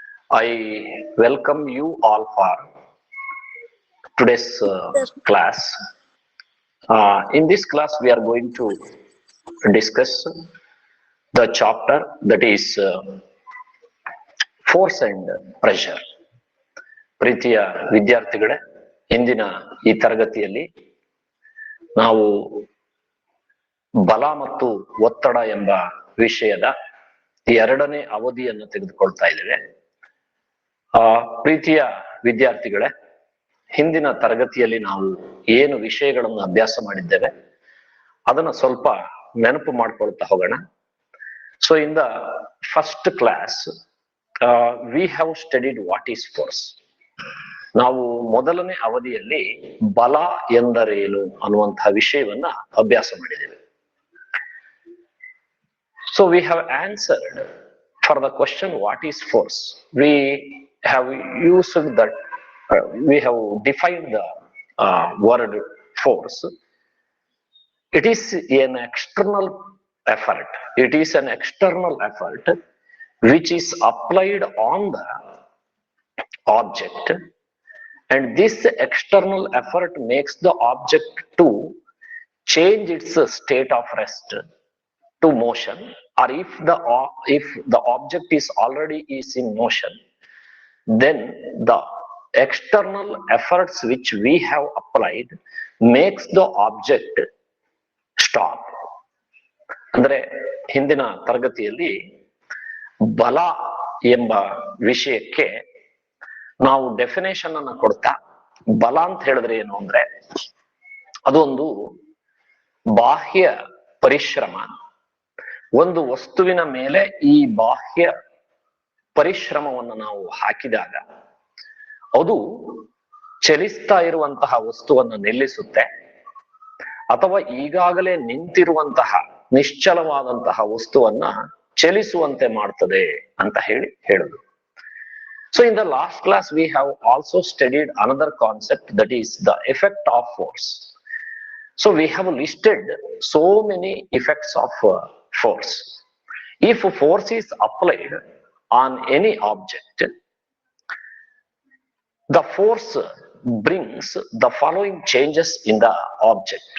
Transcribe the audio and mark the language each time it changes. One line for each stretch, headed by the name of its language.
English: I welcome you all for today's class. In this class, we are going to discuss the chapter that is force and pressure.
Kannada: ಪ್ರೀತಿಯ ವಿದ್ಯಾರ್ಥಿಗಳೇ, ಇಂದಿನ ಈ ತರಗತಿಯಲ್ಲಿ ನಾವು ಬಲ ಮತ್ತು ಒತ್ತಡ ಎಂಬ ವಿಷಯದ ಎರಡನೇ ಅವಧಿಯನ್ನು ತೆಗೆದುಕೊಳ್ತಾ ಇದ್ದೇವೆ. ಪ್ರೀತಿಯ ವಿದ್ಯಾರ್ಥಿಗಳೇ, ಹಿಂದಿನ ತರಗತಿಯಲ್ಲಿ ನಾವು ಏನು ವಿಷಯಗಳನ್ನು ಅಭ್ಯಾಸ ಮಾಡಿದ್ದೇವೆ ಅದನ್ನ ಸ್ವಲ್ಪ ನೆನಪು ಮಾಡ್ಕೊಳ್ತಾ ಹೋಗೋಣ.
English: So in the first class we have studied what is force.
Kannada: ನಾವು ಮೊದಲನೇ ಅವಧಿಯಲ್ಲಿ ಬಲ ಎಂದರೇನು ಅನ್ನುವಂತಹ ವಿಷಯವನ್ನ ಅಭ್ಯಾಸ ಮಾಡಿದ್ದೇವೆ.
English: So we have answered for the question what is force. We have used that, we have defined the word force. It is an external effort. It is an external effort which is applied on the object, and this external effort makes the object to change its state of rest to motion, or if the object is already in motion, then the external efforts which we have applied makes the object stop.
Kannada: ಅಂದ್ರೆ ಹಿಂದಿನ ತರಗತಿಯಲ್ಲಿ ಬಲ ಎಂಬ ವಿಷಯಕ್ಕೆ ನಾವು definition ಅನ್ನ ಕೊಡ್ತಾ, ಬಲ ಅಂತ ಹೇಳಿದ್ರೆ ಏನು ಅಂದ್ರೆ ಅದೊಂದು ಬಾಹ್ಯ ಪರಿಶ್ರಮ. ಒಂದು ವಸ್ತುವಿನ ಮೇಲೆ ಈ ಬಾಹ್ಯ ಪರಿಶ್ರಮವನ್ನು ನಾವು ಹಾಕಿದಾಗ ಅದು ಚಲಿಸ್ತಾ ಇರುವಂತಹ ವಸ್ತುವನ್ನು ನಿಲ್ಲಿಸುತ್ತೆ, ಅಥವಾ ಈಗಾಗಲೇ ನಿಂತಿರುವಂತಹ ನಿಶ್ಚಲವಾದಂತಹ ವಸ್ತುವನ್ನ ಚಲಿಸುವಂತೆ ಮಾಡ್ತದೆ ಅಂತ ಹೇಳುದು.
English: So in the last class we have also studied another concept, that is the effect of force. So we have listed so many effects of force. If force is applied on any object, the force brings the following changes in the object.